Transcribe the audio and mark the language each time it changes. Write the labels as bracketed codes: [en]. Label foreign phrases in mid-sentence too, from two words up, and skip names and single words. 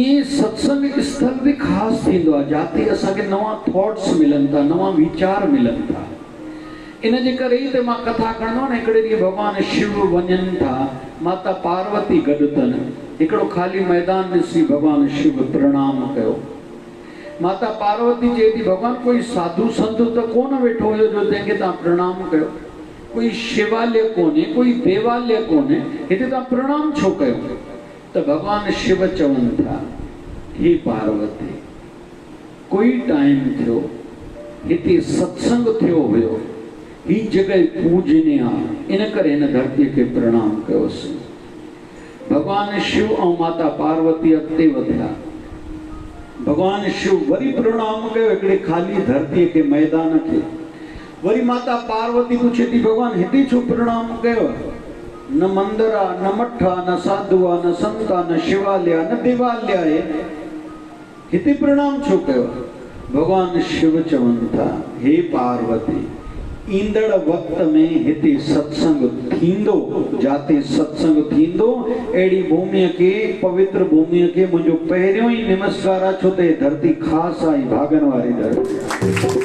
[sd] ईअं सत्संग स्थल बि ख़ासि थींदो आहे जिते असांखे नवां थॉट्स मिलनि था, नवां वीचार मिलनि था। इन जे करे ई त मां कथा खणंदो आहियां न, हिकिड़े ॾींहुं भॻवानु शिव वञनि था, माता पार्वती गॾु अथनि। हिकिड़ो ख़ाली मैदान ॾिसी भॻवानु शिव प्रणाम कयो। माता पार्वती चए थी, भॻवानु कोई साधु संत त कोन वेठो हुयो जो तंहिंखे तव्हां प्रणाम कयो, कोई शिवालय कोन्हे, कोई देवालय कोन्हे, हिते तव्हां प्रणाम छो कयो? त भॻवानु शिव चवनि था, हे पार्वती, कोई टाइम थियो, हिते सत्संग थियो हुयो, ही जॻह पूजनीय आहे, इन करे हिन धरतीअ खे प्रणाम कयोसीं। भगवान शिव ऐं माता पार्वती अॻिते वधिया। भगवान शिव वरी प्रणाम कयो हिकिड़े ख़ाली धरतीअ खे, मैदान खे। वरी माता पार्वती पुछे थी, भगवान हिते छो प्रणाम कयो? न मंदिर आ, न मठ आ, न साधु आ, न संत आ, न शिवालय आ, न देवालय आहे। हिते प्रणाम छो कयो? भगवान शिव चवनि था, हे पार्वती, ईंदड़ वक्त में हिते सत्संग थींदो, जाते सत्संग थींदो, अहिड़ी भूमिअ खे, पवित्र भूमिअ खे मुंहिंजो पहिरियों ई नमस्कार आहे, छो त हे धरती ख़ासि आहे, भागन वारी धरती।